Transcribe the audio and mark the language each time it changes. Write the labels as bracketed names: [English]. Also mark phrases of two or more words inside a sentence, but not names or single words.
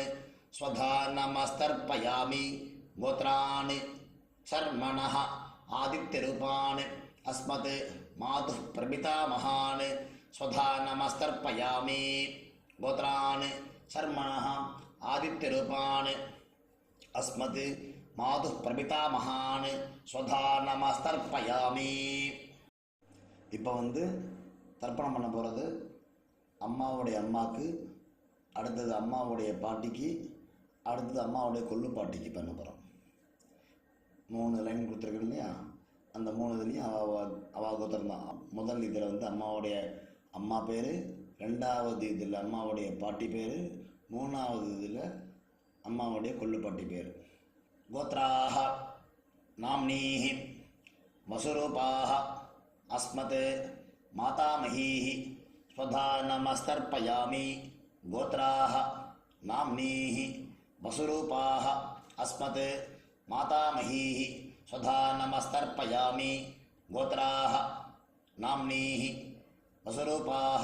[Sanskrit] स्वधा नमस्तर्पयामि गोत्रान् शर्मणः आदित्यरूपान् अस्मत् मातुः प्रपितामहान् स्वधा नमस्तर्पयामि गोत्रान् शर्मणः आदित्यरूपान् अस्मत् मातुः प्रपितामहान् स्वधा नमस्तर्पयामि. [Tamil] இப்போ தர்ப்பணம் பண்ண போகிறது அம்மாவுடைய அம்மாவுக்கு, அடுத்தது அம்மாவுடைய பாட்டிக்கு, அடுத்தது அம்மாவுடைய கொள்ளு பாட்டிக்கு பண்ண போகிறோம். 3 லைன் கொடுத்துருக்கேன் இல்லையா, அந்த 3 இதுலேயும் அவா கோத்திரம் தான். முதல் இதில் அம்மாவுடைய அம்மா பேர், 2வது இதில் அம்மாவுடைய பாட்டி பேர், 3வது இதில் அம்மாவுடைய கொள்ளு பாட்டி பேர். [Sanskrit] கோத்ராஹ नाम्नीः वसुरूपाः अस्मत् मातामहीः स्वधा नमस्तर्पयामि गोत्राः नाम्नीः वसुरूपाः अस्मत् मातामहीः स्वधा नमस्तर्पयामि गोत्राः नाम्नीः वसुरूपाः